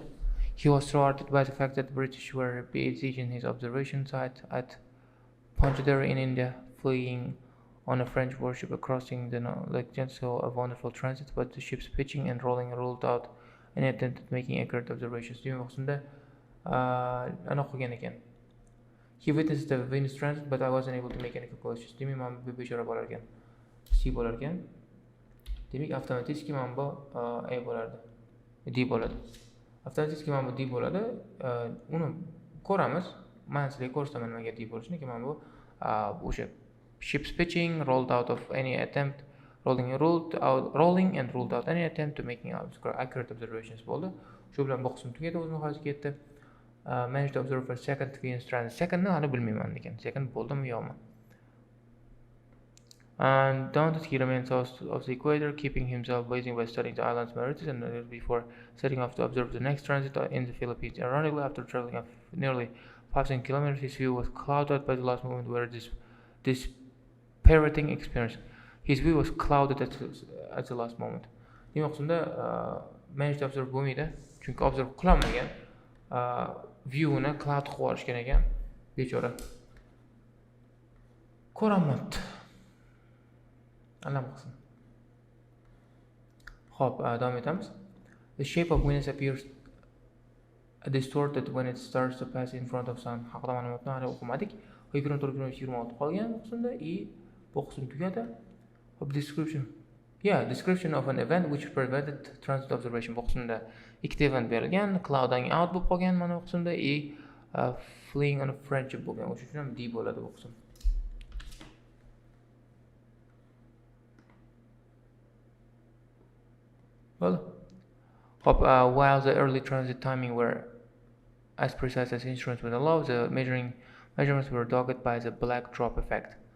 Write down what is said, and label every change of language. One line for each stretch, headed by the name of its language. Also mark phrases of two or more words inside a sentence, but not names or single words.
English: He was thwarted by the fact that the British were besieging his observation site at Pondicherry in India, fleeing on a French warship crossing the Legentil saw a wonderful transit, but the ship's pitching and rolling ruled out any attempt at making accurate observations. He witnessed the Venus transit, but I wasn't able to make any calculations.
Uzbek: Demak, mana bu bechora bo'lar ekan. C bo'lar ekan. Demak, avtomatik mana bu A bo'lardi. D bo'ladi. Avtomatik mana bu D bo'ladi. Uni ko'ramiz. Men sizlarga ko'rsataman nimaga D bo'lishini. Mana bu o'sha
English: ship's pitching, rolled out of any attempt, rolling and ruled out any attempt to making accurate observations bo'ldi.
Uzbek: Shu bilan bu qism tugadi, o'z nihoyasiga ketdi.
English: Managed to observe a second Venus transit.
Uzbek: Secondni hali bilmayman lekin. Second bo'ldimi yo'qmi?
English: And daunted, he remained south of the equator, keeping himself busy by studying the island's Mauritius and before setting off to observe the next transit in the Philippines. Ironically, after traveling nearly 1,000 kilometers, his view was clouded by the last moment where this parroting experience. His view was clouded at the last moment.
Uzbek: Demak, shunda
English: managed to observe
Uzbek: bo'lmaydi, chunki observe qilolmagan. Viewni cloud qilib yuborishgan ekan. Bechora. Ko'ramabdi. Alam qilsin. Xo'p, davom etamiz.
English: The shape of Venus appears distorted when it starts to pass in front of sun.
Uzbek: Haqida ma'lumotni hali o'qimadik. 24-26 qolgan qismda bu qism tugadi.
English: Of description. Description of an event which prevented transit observation.
Uzbek: Bu qismda ikkita event berilgan,
English: clouding out
Uzbek: bo'lib qolgan mana bu qismda
English: fleeing on a French
Uzbek: bo'lgan. O'sha uchun ham D bo'ladi bu qism.
English: Well, while the early transit timing were as precise as instruments would allow, the measurements were dogged by the black drop effect.